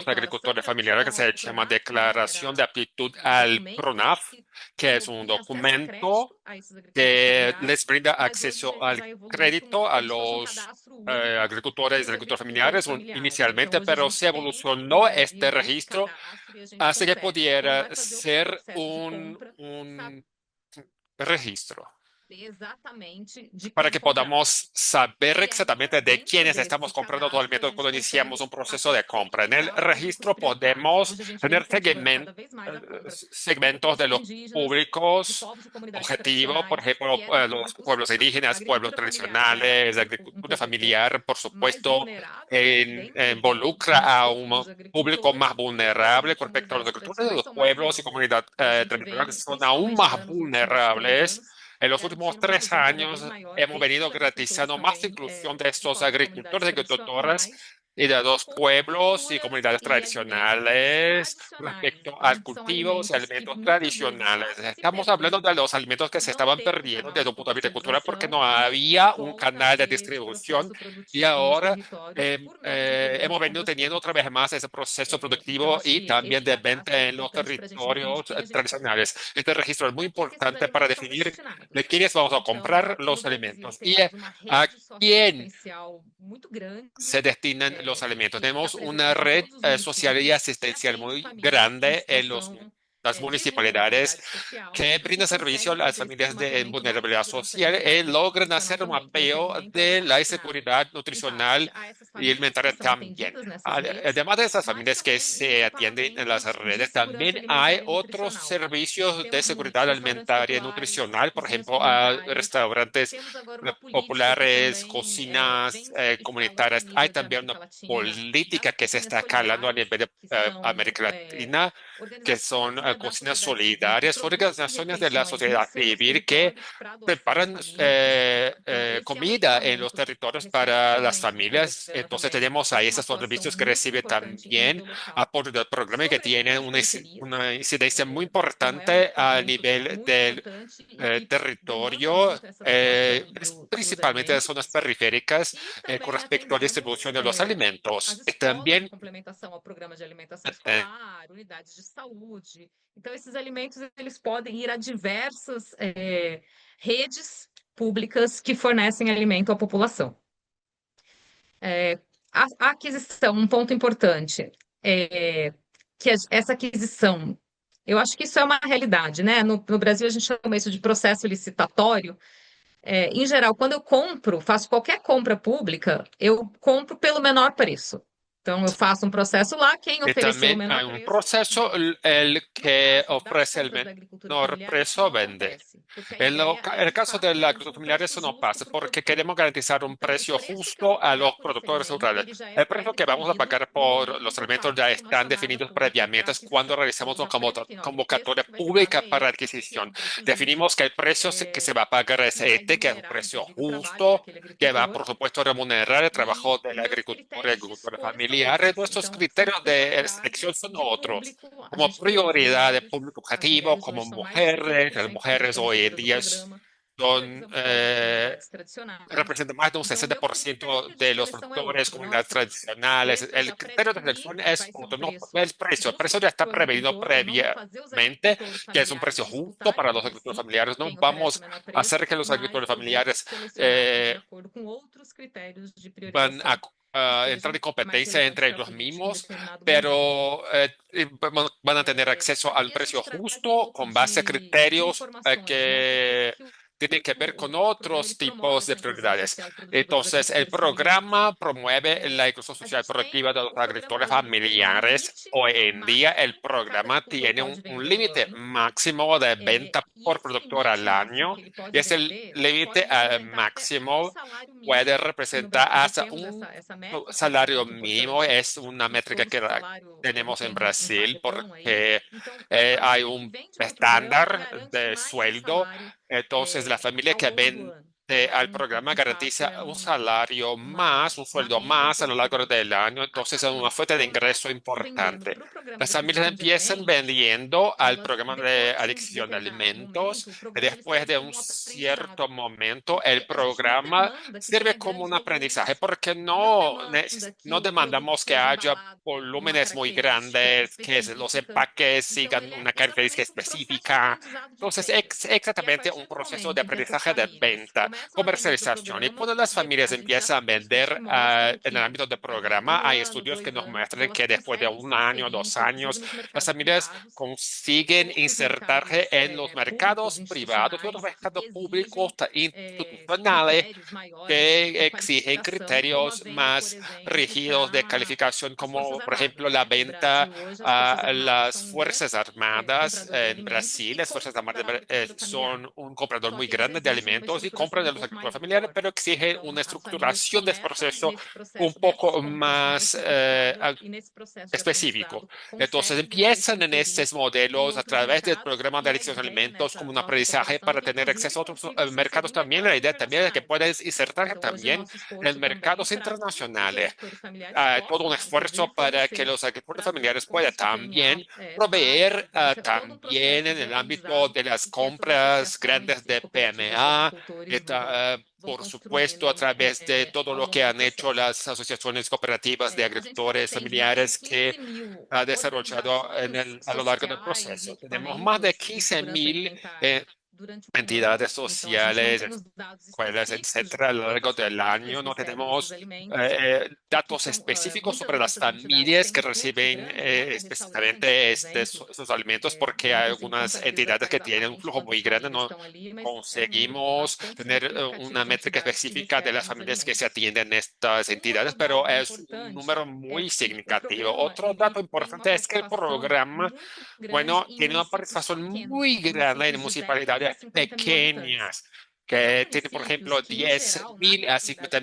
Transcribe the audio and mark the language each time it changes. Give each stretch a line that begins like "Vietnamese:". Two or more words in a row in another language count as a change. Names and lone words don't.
Portuguese: Declaração agricultores de familiares que Aptidão ao
Spanish: se llama
Portuguese: PRONAF, né? Que
Spanish: Declaración de
Portuguese: era
Spanish: Aptitud
Portuguese: um
Spanish: al
Portuguese: documento
Spanish: PRONAF,
Portuguese: que
Spanish: que es un
Portuguese: promovia acesso a
Spanish: documento
Portuguese: crédito a esses agricultores
Spanish: que
Portuguese: familiares,
Spanish: les brinda
Portuguese: mas hoje
Spanish: acceso al
Portuguese: já evoluiu para
Spanish: crédito a
Portuguese: como se fosse um
Spanish: los
Portuguese: cadastro único
Spanish: agricultores y
Portuguese: dos agricultores
Spanish: agricultores familiares
Portuguese: familiares. Então, inicialmente, hoje a
Spanish: pero
Portuguese: gente
Spanish: se
Portuguese: tem no
Spanish: evolucionó este
Portuguese: Brasil esse
Spanish: registro
Portuguese: cadastro e a gente
Spanish: hace que
Portuguese: consegue, quando
Spanish: pudiera
Portuguese: vai fazer o
Spanish: ser
Portuguese: processo de
Spanish: un,
Portuguese: compra, saber
Spanish: un registro
Portuguese: exatamente de
Spanish: para
Portuguese: quem
Spanish: que
Portuguese: comprar.
Spanish: podamos saber
Portuguese: E aí,
Spanish: exactamente de
Portuguese: dentro
Spanish: quiénes estamos
Portuguese: desse
Spanish: comprando todo
Portuguese: cadastro, a
Spanish: alimentos
Portuguese: gente
Spanish: cuando iniciamos
Portuguese: consegue
Spanish: un proceso de
Portuguese: até
Spanish: compra. En el
Portuguese: segmentar os públicos
Spanish: registro
Portuguese: prioritários.
Spanish: podemos
Portuguese: Hoje a gente vem
Spanish: tener
Portuguese: incentivando cada vez mais a compra de
Spanish: segmentos de
Portuguese: agricultores
Spanish: los
Portuguese: indígenas, de
Spanish: públicos
Portuguese: povos e comunidades
Spanish: objetivos, por
Portuguese: tradicionais,
Spanish: ejemplo,
Portuguese: que eram
Spanish: los
Portuguese: públicos,
Spanish: pueblos
Portuguese: a
Spanish: indígenas, pueblos
Portuguese: agricultura familiar já era
Spanish: tradicionales,
Portuguese: um
Spanish: agricultura
Portuguese: público
Spanish: familiar, por
Portuguese: mais
Spanish: supuesto,
Portuguese: vulnerável, né? Dentro
Spanish: involucra
Portuguese: do
Spanish: a un
Portuguese: escopo dos
Spanish: público más
Portuguese: agricultores, os povos
Spanish: vulnerable
Portuguese: e
Spanish: con respecto a los
Portuguese: comunidades
Spanish: agricultores,
Portuguese: tradicionais
Spanish: los
Portuguese: são mais
Spanish: pueblos y
Portuguese: frágeis.
Spanish: comunidades
Portuguese: E a gente
Spanish: tradicionales
Portuguese: vem,
Spanish: son aún
Portuguese: principalmente
Spanish: más
Portuguese: agora nos últimos 3 anos,
Spanish: vulnerables. En los últimos
Portuguese: garantindo uma
Spanish: tres
Portuguese: inclusão cada vez
Spanish: años
Portuguese: maior
Spanish: hemos venido
Portuguese: desses agricultores
Spanish: garantizando más
Portuguese: também,
Spanish: inclusión de
Portuguese: de
Spanish: estos
Portuguese: povos e comunidades
Spanish: agricultores y agricultoras
Portuguese: tradicionais,
Spanish: y de los
Portuguese: com
Spanish: pueblos y
Portuguese: culturas
Spanish: comunidades
Portuguese: e alimentos
Spanish: tradicionales
Portuguese: tradicionais.
Spanish: respecto a
Portuguese: Então, são
Spanish: cultivos y
Portuguese: alimentos que
Spanish: alimentos
Portuguese: muitas vezes já
Spanish: tradicionales.
Portuguese: se
Spanish: Estamos hablando de
Portuguese: perderam
Spanish: los alimentos que
Portuguese: por
Spanish: se
Portuguese: não
Spanish: estaban
Portuguese: ter um
Spanish: perdiendo
Portuguese: canal
Spanish: desde
Portuguese: de
Spanish: un punto de vista cultural porque
Portuguese: comercialização
Spanish: no
Portuguese: e
Spanish: había un
Portuguese: volta a
Spanish: canal de
Portuguese: ter esse
Spanish: distribución
Portuguese: processo
Spanish: y
Portuguese: produtivo nos
Spanish: ahora
Portuguese: territórios por meio de
Spanish: hemos
Portuguese: programas como
Spanish: venido teniendo otra
Portuguese: Brastemp.
Spanish: vez más ese proceso
Portuguese: Então,
Spanish: productivo
Portuguese: acho
Spanish: y
Portuguese: que
Spanish: también
Portuguese: esse
Spanish: de venta
Portuguese: cadastro é
Spanish: en los
Portuguese: importante para a gente definir de
Spanish: territorios
Portuguese: quem a gente está
Spanish: tradicionales.
Portuguese: comprando.
Spanish: Este registro es muy
Portuguese: A quem que esses
Spanish: importante para
Portuguese: alimentos são
Spanish: definir de
Portuguese: destinados.
Spanish: quiénes vamos a
Portuguese: Então,
Spanish: comprar
Portuguese: no
Spanish: los
Portuguese: Brasil,
Spanish: alimentos y
Portuguese: temos uma
Spanish: a
Portuguese: rede
Spanish: quién
Portuguese: socioassistencial muito grande,
Spanish: se destinan los alimentos.
Portuguese: que está
Spanish: Tenemos
Portuguese: presente
Spanish: una
Portuguese: em
Spanish: red
Portuguese: todos os
Spanish: social y
Portuguese: municípios, que
Spanish: asistencial
Portuguese: atende
Spanish: muy
Portuguese: famílias em
Spanish: grande en
Portuguese: situação
Spanish: las
Portuguese: de
Spanish: municipalidades
Portuguese: vulnerabilidade social
Spanish: que
Portuguese: e
Spanish: brinda servicio a
Portuguese: consegue
Spanish: las
Portuguese: fazer esse
Spanish: familias de
Portuguese: mapeamento da
Spanish: vulnerabilidad
Portuguese: insegurança
Spanish: social
Portuguese: alimentar
Spanish: y
Portuguese: e
Spanish: logran
Portuguese: nutricional
Spanish: hacer un
Portuguese: também. Então, esse
Spanish: mapeo
Portuguese: alimento é
Spanish: de la
Portuguese: destinado,
Spanish: inseguridad
Portuguese: em
Spanish: nutricional
Portuguese: parte, a essas
Spanish: y
Portuguese: famílias que
Spanish: alimentaria
Portuguese: são
Spanish: también.
Portuguese: atendidas nessas redes,
Spanish: Además de esas
Portuguese: mas
Spanish: familias que
Portuguese: também
Spanish: se
Portuguese: existem
Spanish: atienden en las
Portuguese: equipamentos de
Spanish: redes,
Portuguese: segurança
Spanish: también hay
Portuguese: alimentar e
Spanish: otros
Portuguese: nutricional.
Spanish: servicios de
Portuguese: Temos
Spanish: seguridad
Portuguese: muitos restaurantes
Spanish: alimentaria y
Portuguese: populares,
Spanish: nutricional, por
Portuguese: cozinhas
Spanish: ejemplo, a
Portuguese: comunitárias.
Spanish: restaurantes
Portuguese: Temos agora uma política que
Spanish: populares,
Portuguese: também
Spanish: cocinas
Portuguese: vem escalando a
Spanish: comunitarias. Hay
Portuguese: nível de
Spanish: también
Portuguese: América
Spanish: una
Portuguese: Latina das
Spanish: política que se
Portuguese: cozinhas
Spanish: está escalando a
Portuguese: solidárias,
Spanish: nivel de
Portuguese: que são
Spanish: América Latina, que son
Portuguese: organizações, né, da
Spanish: cocinas
Portuguese: sociedade civil que
Spanish: solidarias,
Portuguese: produzem
Spanish: organizaciones de la
Portuguese: refeições nos
Spanish: sociedad
Portuguese: seus
Spanish: civil que
Portuguese: territórios para doação a
Spanish: preparan
Portuguese: famílias. Então, esse é um
Spanish: comida en los
Portuguese: equipamento
Spanish: territorios
Portuguese: que
Spanish: para las
Portuguese: recentemente o
Spanish: familias.
Portuguese: governo
Spanish: Entonces
Portuguese: também
Spanish: tenemos
Portuguese: fez
Spanish: ahí
Portuguese: uma
Spanish: esos
Portuguese: atuação
Spanish: servicios que
Portuguese: muito
Spanish: recibe
Portuguese: importante em
Spanish: también
Portuguese: nível local
Spanish: apoyo del programa y que
Portuguese: sobre
Spanish: tiene
Portuguese: as periferias.
Spanish: una incidencia muy
Portuguese: Então, é um
Spanish: importante a
Portuguese: equipamento
Spanish: nivel
Portuguese: muito
Spanish: del
Portuguese: importante e que demanda
Spanish: territorio,
Portuguese: muito essa atuação dos
Spanish: principalmente de zonas
Portuguese: alimentos
Spanish: periféricas,
Portuguese: e
Spanish: con
Portuguese: também
Spanish: respecto a la
Portuguese: atendemos
Spanish: distribución de los
Portuguese: as
Spanish: alimentos.
Portuguese: escolas de
Spanish: También
Portuguese: complementação ao programa de alimentação eh, escolar, unidades de saúde. Então, esses alimentos eles podem ir a diversas redes públicas que fornecem alimento à população. A aquisição, um ponto importante, que essa aquisição, eu acho que isso é uma realidade, né? No Brasil, a gente chama isso de processo licitatório. Em geral, quando eu compro, faço qualquer compra pública, eu compro pelo menor preço. Então, eu faço um processo lá, quem
Spanish: y
Portuguese: ofereceu o
Spanish: también
Portuguese: menor
Spanish: hay un
Portuguese: preço,
Spanish: proceso,
Portuguese: vende.
Spanish: el
Portuguese: No
Spanish: que
Portuguese: caso das
Spanish: ofrece el
Portuguese: compras da agricultura
Spanish: menor
Portuguese: familiar, isso
Spanish: precio
Portuguese: não
Spanish: vende.
Portuguese: acontece, porque a
Spanish: En
Portuguese: ideia é,
Spanish: el
Portuguese: de
Spanish: caso
Portuguese: fato,
Spanish: de la
Portuguese: garantir
Spanish: agricultura
Portuguese: um
Spanish: familiar
Portuguese: preço
Spanish: eso no
Portuguese: justo
Spanish: pasa
Portuguese: para o
Spanish: porque
Portuguese: produtor.
Spanish: queremos garantizar un
Portuguese: Então, o
Spanish: precio
Portuguese: preço que eu vou
Spanish: justo a
Portuguese: pagar
Spanish: los
Portuguese: por esse
Spanish: productores
Portuguese: alimento,
Spanish: rurales.
Portuguese: ele já é
Spanish: El precio que vamos a
Portuguese: pré-definido
Spanish: pagar
Portuguese: no
Spanish: por
Portuguese: momento em
Spanish: los
Portuguese: que eu
Spanish: alimentos ya
Portuguese: faço uma
Spanish: están
Portuguese: chamada
Spanish: definidos
Portuguese: pública para
Spanish: previamente cuando
Portuguese: aquisição. Ele
Spanish: realizamos
Portuguese: já
Spanish: una
Portuguese: pré-define, olha, o preço
Spanish: convocatoria
Portuguese: que vai ser pago
Spanish: pública
Portuguese: é
Spanish: para
Portuguese: esse, que é
Spanish: adquisición.
Portuguese: um preço justo,
Spanish: Definimos que el precio que se va a pagar es
Portuguese: que vai
Spanish: este, que es un
Portuguese: remunerar,
Spanish: precio
Portuguese: inclusive, o trabalho
Spanish: justo,
Portuguese: daquele
Spanish: que va,
Portuguese: agricultor.
Spanish: por supuesto, a remunerar el trabajo
Portuguese: E
Spanish: del
Portuguese: os meus
Spanish: agricultor y
Portuguese: critérios de
Spanish: agricultura
Portuguese: escolha são
Spanish: familiar.
Portuguese: outros.
Spanish: Nuestros
Portuguese: Então, são
Spanish: criterios de selección
Portuguese: prioridades
Spanish: son
Portuguese: de
Spanish: otros,
Portuguese: público. A
Spanish: como
Portuguese: gente tem as
Spanish: prioridad de
Portuguese: mulheres.
Spanish: público
Portuguese: As
Spanish: objetivo,
Portuguese: mulheres
Spanish: como
Portuguese: hoje são mais de
Spanish: mujeres. Las
Portuguese: 60% das
Spanish: mujeres hoy en
Portuguese: beneficiadoras do
Spanish: día
Portuguese: programa,
Spanish: son,
Portuguese: representa povos e comunidades tradicionais.
Spanish: representan más de un
Portuguese: Então, o meu
Spanish: 60%
Portuguese: critério de
Spanish: de los
Portuguese: seleção é
Spanish: productores,
Portuguese: outro, não é o
Spanish: comunidades
Portuguese: preço. O
Spanish: tradicionales.
Portuguese: preço eu
Spanish: El
Portuguese: já
Spanish: criterio de
Portuguese: pré-defini
Spanish: selección
Portuguese: que
Spanish: es
Portuguese: vai ser um
Spanish: otro, no
Portuguese: preço
Spanish: el precio. El precio
Portuguese: justo
Spanish: ya está
Portuguese: para o
Spanish: prevenido
Portuguese: agricultor. Eu não vou fazer os
Spanish: previamente,
Portuguese: agricultores
Spanish: que es un
Portuguese: familiares
Spanish: precio justo
Portuguese: disputarem
Spanish: para los
Portuguese: entre
Spanish: agricultores
Portuguese: si
Spanish: familiares. No
Portuguese: quem oferece
Spanish: vamos
Portuguese: o menor
Spanish: a
Portuguese: preço,
Spanish: hacer que los
Portuguese: mas
Spanish: agricultores
Portuguese: eu vou
Spanish: familiares
Portuguese: selecionar de eh, acordo com outros critérios de
Spanish: van
Portuguese: priorização.
Spanish: entrar en
Portuguese: seja a
Spanish: competencia
Portuguese: mais
Spanish: entre
Portuguese: relevante para
Spanish: los
Portuguese: produzir em
Spanish: mismos,
Portuguese: determinado momento.
Spanish: pero van a tener acceso al
Portuguese: E a gente
Spanish: precio
Portuguese: traz um
Spanish: justo
Portuguese: pouco
Spanish: con base a
Portuguese: de
Spanish: criterios
Portuguese: informações, né?
Spanish: que
Portuguese: Porque
Spanish: tienen que ver con
Portuguese: o programa ele
Spanish: otros
Portuguese: promove
Spanish: tipos de
Portuguese: essa inclusão
Spanish: prioridades.
Portuguese: social e produtiva dos
Spanish: Entonces, el
Portuguese: agricultores familiares.
Spanish: programa promueve la inclusión
Portuguese: A
Spanish: social
Portuguese: gente tem
Spanish: productiva de los
Portuguese: o programa
Spanish: agricultores
Portuguese: hoje, ele tem um
Spanish: familiares.
Portuguese: limite
Spanish: Hoy en día,
Portuguese: máximo
Spanish: el
Portuguese: que cada
Spanish: programa
Portuguese: agricultor
Spanish: tiene
Portuguese: pode
Spanish: un
Portuguese: vender no
Spanish: límite
Portuguese: ano.
Spanish: máximo de venta
Portuguese: E
Spanish: por
Portuguese: esse
Spanish: productor al
Portuguese: limite máximo
Spanish: año,
Portuguese: que ele
Spanish: y
Portuguese: pode
Spanish: ese
Portuguese: vender
Spanish: límite
Portuguese: pode representar até um
Spanish: máximo
Portuguese: salário
Spanish: puede
Portuguese: mínimo. E no
Spanish: representar
Portuguese: Brasil
Spanish: hasta
Portuguese: temos
Spanish: un
Portuguese: essa métrica, né, que é
Spanish: salario
Portuguese: muito
Spanish: mínimo.
Portuguese: importante,
Spanish: Es una
Portuguese: que
Spanish: métrica
Portuguese: todo
Spanish: que
Portuguese: salário ele
Spanish: tenemos en
Portuguese: tem um
Spanish: Brasil
Portuguese: padrão aí.
Spanish: porque
Portuguese: Então, a
Spanish: hay
Portuguese: família que
Spanish: un
Portuguese: vende no programa
Spanish: estándar
Portuguese: garante
Spanish: de
Portuguese: mais um
Spanish: sueldo.
Portuguese: salário
Spanish: Entonces, la familia
Portuguese: ao
Spanish: que
Portuguese: longo do
Spanish: vende
Portuguese: ano. Então,
Spanish: al programa
Portuguese: de fato,
Spanish: garantiza
Portuguese: é
Spanish: un salario más, un
Portuguese: uma
Spanish: sueldo
Portuguese: renda
Spanish: más a lo largo
Portuguese: importante.
Spanish: del año.
Portuguese: As
Spanish: Entonces, es una
Portuguese: famílias que
Spanish: fuente de ingreso
Portuguese: começam vendendo
Spanish: importante.
Portuguese: para o programa de
Spanish: Las familias
Portuguese: aquisição de
Spanish: empiezan
Portuguese: alimentos,
Spanish: vendiendo al
Portuguese: elas
Spanish: programa de
Portuguese: depois de um
Spanish: adicción de
Portuguese: determinado
Spanish: alimentos.
Portuguese: momento, o programa ele
Spanish: Después
Portuguese: serve
Spanish: de un
Portuguese: como um aprendizado,
Spanish: cierto momento, el
Portuguese: porque a gente não
Spanish: programa
Portuguese: demanda que
Spanish: sirve
Portuguese: tenha
Spanish: como
Portuguese: grandes
Spanish: un aprendizaje
Portuguese: volumes,
Spanish: porque
Portuguese: não
Spanish: no,
Portuguese: demanda que
Spanish: no
Portuguese: o produto
Spanish: demandamos que
Portuguese: seja
Spanish: haya
Portuguese: embalado com uma
Spanish: volúmenes muy
Portuguese: característica
Spanish: grandes, que los
Portuguese: específica.
Spanish: empaques
Portuguese: Então,
Spanish: sigan
Portuguese: ele é
Spanish: una característica
Portuguese: exatamente um processo de
Spanish: específica.
Portuguese: aprendizado de
Spanish: Entonces,
Portuguese: vendas.
Spanish: es
Portuguese: E a
Spanish: exactamente un
Portuguese: partir do
Spanish: proceso de
Portuguese: momento em que essas
Spanish: aprendizaje de
Portuguese: famílias
Spanish: venta,
Portuguese: começam a vender para o
Spanish: comercialización. Y
Portuguese: programa,
Spanish: cuando las familias
Portuguese: a gente já
Spanish: empiezan a
Portuguese: tem estudos
Spanish: vender
Portuguese: que mostram
Spanish: en el
Portuguese: que
Spanish: ámbito de
Portuguese: ao longo de
Spanish: programa, hay
Portuguese: ano,
Spanish: estudios que
Portuguese: 2
Spanish: nos
Portuguese: anos,
Spanish: muestran
Portuguese: elas
Spanish: que después de
Portuguese: conseguem
Spanish: un
Portuguese: se
Spanish: año,
Portuguese: inserir,
Spanish: 2 años,
Portuguese: inclusive nos
Spanish: las
Portuguese: mercados
Spanish: familias
Portuguese: privados,
Spanish: consiguen
Portuguese: outros
Spanish: insertarse
Portuguese: mercados
Spanish: en los
Portuguese: públicos,
Spanish: mercados privados y otros
Portuguese: institucionais, que
Spanish: mercados públicos
Portuguese: exigem
Spanish: institucionales
Portuguese: critérios maiores de
Spanish: que exigen
Portuguese: qualificação, como a
Spanish: criterios
Portuguese: venda, por
Spanish: más
Portuguese: exemplo,
Spanish: rígidos de
Portuguese: para
Spanish: calificación,
Portuguese: as Forças
Spanish: como por ejemplo
Portuguese: Armadas,
Spanish: la
Portuguese: né? No
Spanish: venta
Portuguese: Brasil, hoje, as Forças
Spanish: a
Portuguese: Armadas
Spanish: las
Portuguese: são um grande
Spanish: Fuerzas Armadas
Portuguese: comprador de
Spanish: en
Portuguese: alimentos
Spanish: Brasil.
Portuguese: e
Spanish: Las Fuerzas
Portuguese: compra
Spanish: Armadas
Portuguese: da agricultura familiar.
Spanish: son un comprador
Portuguese: Só
Spanish: muy
Portuguese: que eles
Spanish: grande de
Portuguese: exigem uma
Spanish: alimentos y
Portuguese: estruturação
Spanish: compra
Portuguese: um
Spanish: de los
Portuguese: pouco
Spanish: agricultores familiares,
Portuguese: maior.
Spanish: pero exigen
Portuguese: Então,
Spanish: una
Portuguese: as famílias
Spanish: estructuración de este
Portuguese: começam
Spanish: proceso
Portuguese: nesse
Spanish: un
Portuguese: processo dessas
Spanish: poco
Portuguese: compras mais
Spanish: más
Portuguese: sofisticado e nesse processo de
Spanish: específico.
Portuguese: aprendizado
Spanish: Entonces
Portuguese: conseguem depois se
Spanish: empiezan en
Portuguese: inserir
Spanish: estos
Portuguese: em
Spanish: modelos a
Portuguese: outros
Spanish: través del
Portuguese: mercados
Spanish: programa de
Portuguese: e a
Spanish: adicción a
Portuguese: ideia
Spanish: alimentos como
Portuguese: nessa
Spanish: un
Portuguese: nova
Spanish: aprendizaje
Portuguese: estruturação é
Spanish: para
Portuguese: que,
Spanish: tener
Portuguese: inclusive,
Spanish: acceso a otros
Portuguese: consigam se inserir
Spanish: mercados
Portuguese: em
Spanish: también. La
Portuguese: mercados
Spanish: idea también es que
Portuguese: internacionais.
Spanish: puedas insertarse
Portuguese: Então, hoje, o
Spanish: también
Portuguese: nosso
Spanish: en
Portuguese: esforço também
Spanish: mercados
Portuguese: para que os
Spanish: internacionales.
Portuguese: agricultores familiares
Spanish: Todo un
Portuguese: possam,
Spanish: esfuerzo
Portuguese: inclusive,
Spanish: para que
Portuguese: fornecer
Spanish: los agricultores familiares
Portuguese: produtos com
Spanish: puedan
Portuguese: cisco-DNA
Spanish: también
Portuguese: baixo.
Spanish: proveer
Portuguese: Então, isso é todo um
Spanish: también
Portuguese: processo
Spanish: en
Portuguese: de
Spanish: el ámbito
Portuguese: aprendizado
Spanish: de las
Portuguese: e que essas
Spanish: compras
Portuguese: associações
Spanish: grandes
Portuguese: e
Spanish: de
Portuguese: cooperativas de
Spanish: PMA.
Portuguese: agricultores vão
Spanish: Por supuesto, a
Portuguese: construindo
Spanish: través de todo
Portuguese: ao
Spanish: lo que
Portuguese: longo do
Spanish: han hecho
Portuguese: processo.
Spanish: las asociaciones cooperativas de
Portuguese: A gente já
Spanish: agricultores
Portuguese: atende mais de
Spanish: familiares que
Portuguese: 15 mil
Spanish: ha desarrollado
Portuguese: organizações
Spanish: a lo largo del
Portuguese: sociais e
Spanish: proceso. Tenemos más de
Portuguese: equipamentos de
Spanish: 15
Portuguese: segurança
Spanish: mil
Portuguese: alimentar durante um ano.
Spanish: entidades
Portuguese: Então, a gente não
Spanish: sociales,
Portuguese: tem os dados
Spanish: escuelas,
Portuguese: específicos de
Spanish: etcétera, a lo largo
Portuguese: quantas
Spanish: del
Portuguese: famílias
Spanish: año. No
Portuguese: recebem esses
Spanish: tenemos
Portuguese: alimentos, porque
Spanish: datos
Portuguese: são
Spanish: específicos
Portuguese: muitas
Spanish: sobre las
Portuguese: dessas entidades
Spanish: familias
Portuguese: têm
Spanish: que
Portuguese: um fluxo
Spanish: reciben
Portuguese: grande, né? O restaurante
Spanish: específicamente
Portuguese: Anchieta, exemplo,
Spanish: esos alimentos, porque hay
Portuguese: depois em
Spanish: algunas
Portuguese: Contabiliza
Spanish: entidades que
Portuguese: faz
Spanish: tienen un
Portuguese: alarde de
Spanish: flujo
Portuguese: quantas
Spanish: muy grande.
Portuguese: famílias
Spanish: No
Portuguese: estão ali, mas é um número
Spanish: conseguimos
Portuguese: bastante
Spanish: tener
Portuguese: significativo
Spanish: una
Portuguese: de
Spanish: métrica
Portuguese: entidades que
Spanish: específica de las
Portuguese: recebem os
Spanish: familias que se
Portuguese: alimentos.
Spanish: atienden en estas
Portuguese: Um
Spanish: entidades,
Portuguese: outro
Spanish: pero
Portuguese: dado
Spanish: es un
Portuguese: importante
Spanish: número
Portuguese: é
Spanish: muy
Portuguese: que o
Spanish: significativo.
Portuguese: programa
Spanish: Otro dato
Portuguese: ele tem uma
Spanish: importante es que el
Portuguese: participação
Spanish: programa,
Portuguese: muito grande
Spanish: bueno,
Portuguese: em
Spanish: tiene una
Portuguese: municípios
Spanish: participación
Portuguese: pequenos,
Spanish: muy grande en
Portuguese: municípios de 10 a
Spanish: municipalidades
Portuguese: 50 mil habitantes.
Spanish: pequeñas,
Portuguese: São
Spanish: que tiene, por
Portuguese: municípios
Spanish: ejemplo,
Portuguese: que, em geral, na
Spanish: 10.000 a
Portuguese: realidade